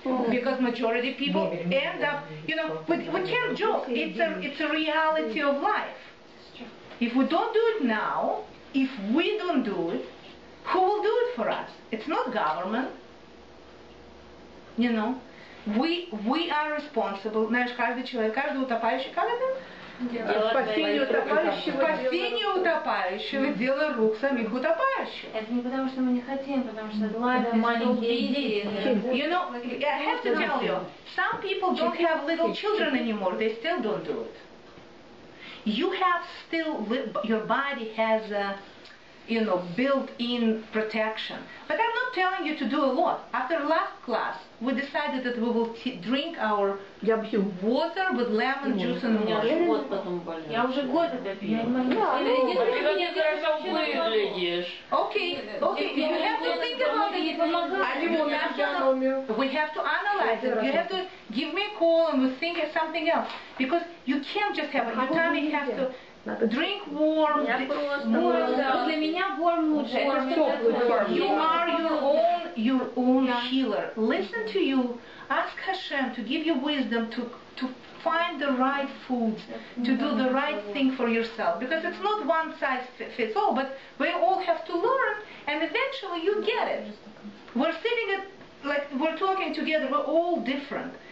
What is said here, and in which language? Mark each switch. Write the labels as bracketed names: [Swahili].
[English] Because majority of people end up, you know, we can't joke. It's a reality of life. If we don't do it now, if we don't do it, who will do it for us? It's not government. You know, we are responsible. [Russian] Знаешь, каждый человек, каждый утопающий, как это? Спасение утопающего, дело рук самих утопающих. Это не потому, что мы не хотим, потому что маленькие дети. [English] You know, I have to tell you, some people don't have little children anymore. They still don't do it. You have still, your body has a, you know, built-in protection. But I'm not telling you to do a lot. After last class, we decided that we will drink our water with lemon juice and water. [Russian] Я уже год это пью. [English] Okay, you have to think about it. We have to analyze it. You have to give me a call and we'll think of something else. Because you can't just have it. Your tummy has to drink warm. [Russian] Для меня warm лучше. [English] You are your own healer. Listen to you. Ask Hashem to give you wisdom to find the right foods, to do the right thing for yourself. Because it's not one size fits all, but we all have to learn, and eventually you get it. We're sitting like we're talking together. We're all different.